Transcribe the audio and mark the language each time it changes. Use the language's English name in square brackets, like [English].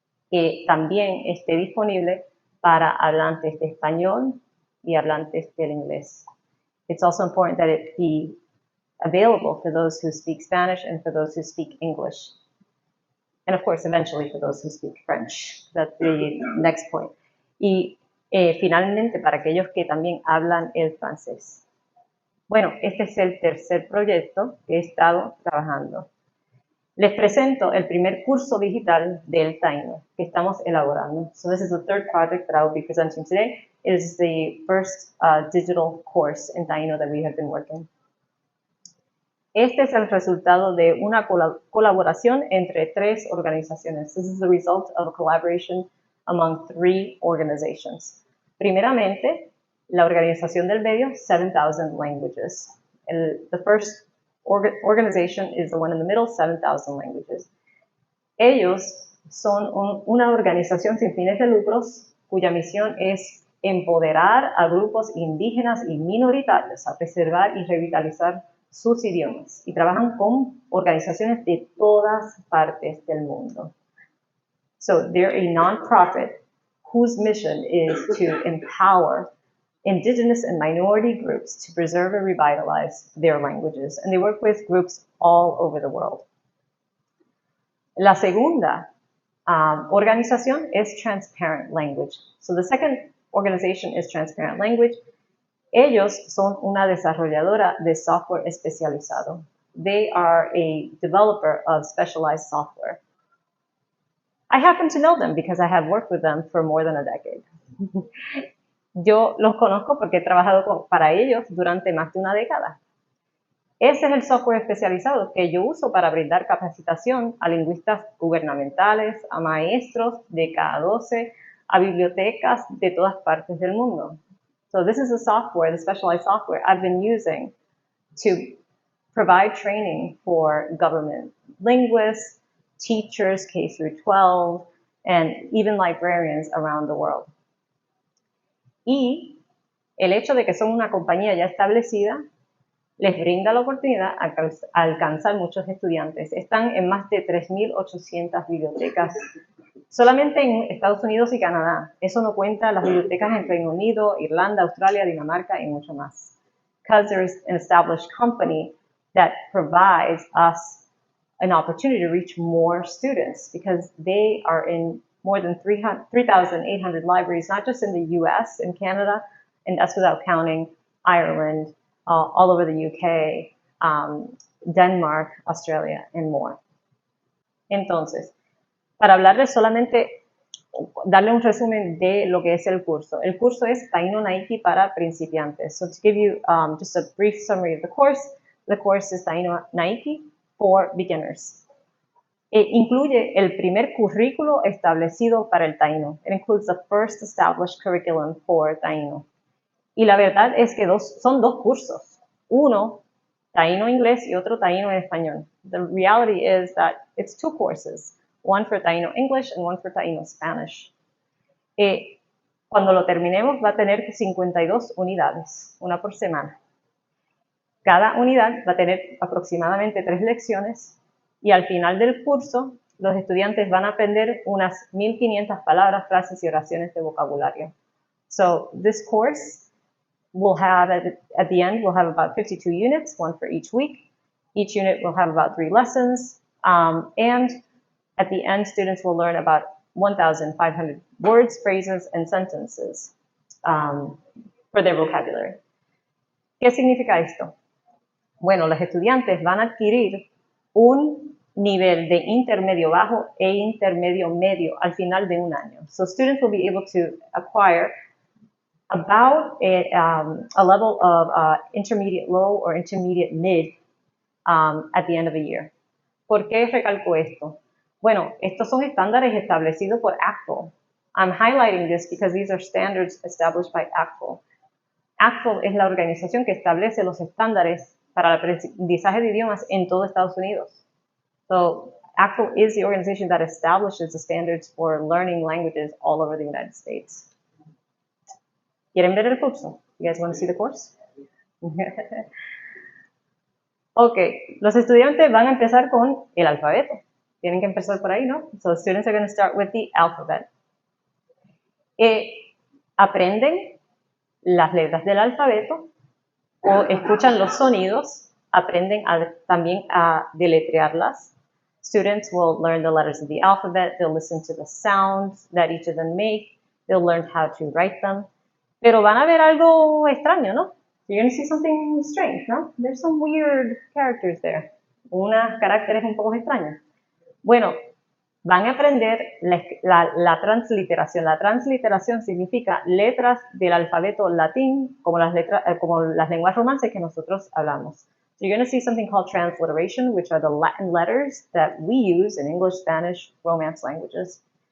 [Spanish] Que también esté disponible para hablantes de español y hablantes del inglés. [English] It's also important that it be available for those who speak Spanish and for those who speak English. And of course, eventually for those who speak French. That's the next point. [Spanish] Y finalmente, para aquellos que también hablan el francés. Bueno, este es el tercer proyecto que he estado trabajando. Les presento el primer curso digital del Taino que estamos elaborando. [English] So this is the third project that I will be presenting today. It is the first digital course in Taino that we have been working. [Spanish] Este es el resultado de una colaboración entre 3 organizaciones. [English] This is the result of a collaboration among 3 organizations. [Spanish] Primeramente, la organización del medio, 7,000 Languages. [English] The first organization is the one in the middle, 7,000 Languages. [Spanish] Ellos son una organización sin fines de lucros cuya misión es empoderar a grupos indígenas y minoritarios a preservar y revitalizar sus idiomas y trabajan con organizaciones de todas partes del mundo. [English] So they're a non-profit whose mission is to empower indigenous and minority groups to preserve and revitalize their languages. And they work with groups all over the world. [Spanish] La segunda organización es Transparent Language. [English] So the second organization is Transparent Language. [Spanish] Ellos son una desarrolladora de software especializado. [English] They are a developer of specialized software. I happen to know them because I have worked with them for more than a decade. [Spanish] Yo los conozco porque he trabajado para ellos durante más de una década. Ese es el software especializado que yo uso para brindar capacitación a lingüistas gubernamentales, a maestros de K12, a bibliotecas de todas partes del mundo. [English] So this is the software, the specialized software I've been using to provide training for government linguists, teachers K through 12, and even librarians around the world. [Spanish] Y el hecho de que son una compañía ya establecida les brinda la oportunidad a alcanzar muchos estudiantes. Están en más de 3,800 bibliotecas solamente en Estados Unidos y Canadá. Eso no cuenta las bibliotecas en Reino Unido, Irlanda, Australia, Dinamarca y mucho más. [English] Because there is an established company that provides us an opportunity to reach more students because they are in more than 3,800 libraries, not just in the US and Canada, and that's without counting Ireland, all over the UK, Denmark, Australia, and more. [Spanish] Entonces, para hablarles solamente, darle un resumen de lo que es el curso. El curso es Taino Naiki para principiantes. [English] So to give you just a brief summary of the course is Taino Naiki for beginners. [Spanish] Incluye el primer currículo establecido para el Taino. [English] It includes the first established curriculum for Taino. [Spanish] Y la verdad es que son 2 cursos. Uno taíno inglés y otro taíno en español. [English] The reality is that it's 2 courses, one for taíno English and one for taíno Spanish. [Spanish] Cuando lo terminemos va a tener 52 unidades, una por semana. Cada unidad va a tener aproximadamente 3 lecciones y al final del curso los estudiantes van a aprender unas 1500 palabras, frases y oraciones de vocabulario. [English] So this course will have, at the end, we'll have about 52 units, one for each week. Each unit will have about 3 lessons. And at the end, students will learn about 1,500 words, phrases, and sentences for their vocabulary. [Spanish] ¿Qué significa esto? Bueno, los estudiantes van a adquirir un nivel de intermedio bajo e intermedio medio al final de un año. [English] So students will be able to acquire about a level of intermediate low or intermediate mid at the end of the year. [Spanish] ¿Por qué recalco esto? Bueno, estos son estándares establecidos por ACTFL. [English] I'm highlighting this because these are standards established by ACTFL. [Spanish] ACTFL es la organización que establece los estándares para el aprendizaje de idiomas en todo Estados Unidos. [English] So ACTFL is the organization that establishes the standards for learning languages all over the United States. [Spanish] ¿Quieren ver el curso? [English] You guys want to see the course? [Spanish] Ok, los estudiantes van a empezar con el alfabeto. Tienen que empezar por ahí, ¿no? [English] So students are going to start with the alphabet. [Spanish] Aprenden las letras del alfabeto o escuchan los sonidos, aprenden también a deletrearlas. [English] Students will learn the letters of the alphabet, they'll listen to the sounds that each of them make, they'll learn how to write them. [Spanish] Pero van a ver algo extraño, ¿no? [English] You're going to see something strange, ¿no? There's some weird characters there. [Spanish] Unos caracteres un poco extraños. Bueno, van a aprender la transliteración. La transliteración significa letras del alfabeto latín, como las lenguas romances que nosotros hablamos. [English] So you're going to see something called transliteration, which are the Latin letters that we use in English, Spanish, Romance languages.